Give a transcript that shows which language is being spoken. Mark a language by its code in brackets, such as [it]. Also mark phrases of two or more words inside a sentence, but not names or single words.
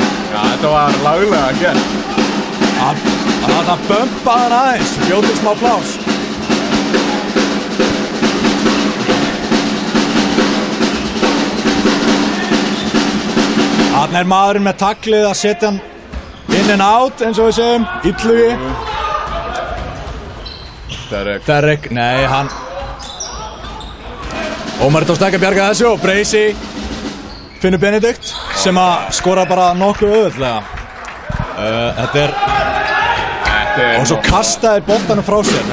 [is] Já, þetta var laglega gert. Það bömpaði hann aðeins, bjóð til smá plás. Þannig er maðurinn með taklið að setja hann [en] in and out [is] eins og við segjum. Illugi. Derek, nei hann Ómar tókst ekki að bjarga þessu og Bracey finnur Benedikt sem skora bara nokkuð auðveldlega. Þetta er og svo kastaði boltanum frá sér.